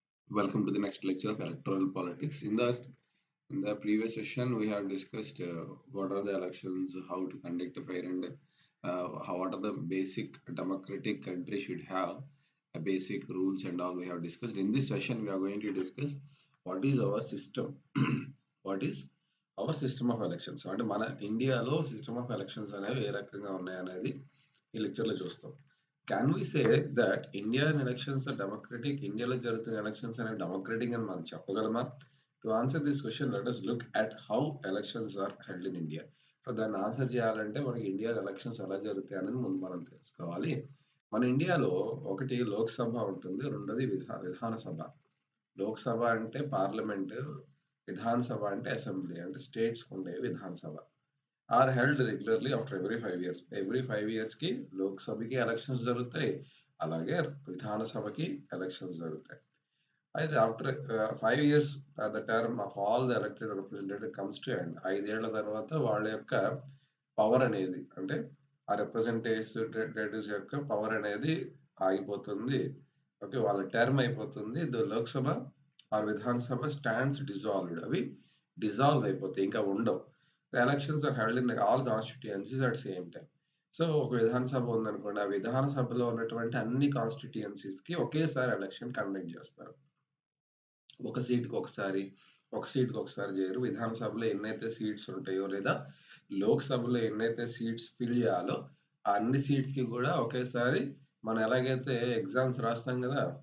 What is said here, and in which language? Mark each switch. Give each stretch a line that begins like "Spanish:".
English: Welcome to the next lecture of electoral politics. In the previous session, we have discussed what are the elections, how to conduct a fair and what are the basic democratic country should have, basic rules and all we have discussed. In this session, we are going to discuss what is our system, what is our system of elections.
Telugu: అంటే మన ఇండియాలో
English: system of elections
Telugu: అనేవి ఏ రకంగా ఉన్నాయనేది ఈ లెక్చర్లో చూస్తాం.
English: Can we say that Indian elections are democratic?
Telugu: ఇండియాలో జరుగుతున్న ఎలక్షన్స్ అనేవి డెమోక్రటిక్ అని మనం చెప్పగలమా?
English: To answer this question let us look at how elections are held in India.
Telugu: So దాన్ని ఆన్సర్ చేయాలంటే మనకి ఇండియాలో ఎలక్షన్స్ ఎలా జరుగుతాయి అనేది ముందు మనం తెలుసుకోవాలి. మన ఇండియాలో ఒకటి లోక్సభ ఉంటుంది, రెండోది విధానసభ. లోక్సభ అంటే పార్లమెంట్, విధానసభ అంటే అసెంబ్లీ, అంటే స్టేట్స్ ఉండే Vidhan Sabha
English: Are held regularly after every 5 years.
Telugu: Every 5 years కి లోక్సభకి ఎలక్షన్స్ జరుగుతాయి, అలాగే విధానసభకి ఎలక్షన్స్ జరుగుతాయి.
English: అయితే after 5 years the term of all the elected representative comes to end.
Telugu: 5 ఏళ్ల తర్వాత వాళ్ళ యొక్క పవర్ అనేది, అంటే ఆ రిప్రజెంటేటివ్స్ యొక్క పవర్ అనేది ఆగిపోతుంది. ఓకే, వాళ్ళ టర్మ్ అయిపోతుంది.
English: The Loksabha or Vidhansabha stands dissolved.
Telugu: అవి డిజాల్వ్ అయిపోతాయి, ఇంకా ఉండవు.
English: The elections are held in all constituencies at same time.
Telugu: So ఒక విధానసభ ఉందనుకోండి, ఆ విధానసభలో ఉన్నటువంటి అన్ని కాన్స్టిట్యుయెన్సీస్ కి ఒకేసారి ఎలక్షన్ కండక్ట్ చేస్తారు. ఒక సీట్‌కి ఒకసారి, ఒక సీట్‌కి ఒకసారి చేయరు. విధానసభలో ఎన్నైతే సీట్స్ ఉంటాయో, లేదా లోక్‌సభలో ఎన్నైతే సీట్స్ ఫిల్ చేయాలో ఆ అన్ని సీట్స్‌కి కూడా ఒకేసారి మనం ఎలాగైతే ఎగ్జామ్స్ రాస్తాం కదా!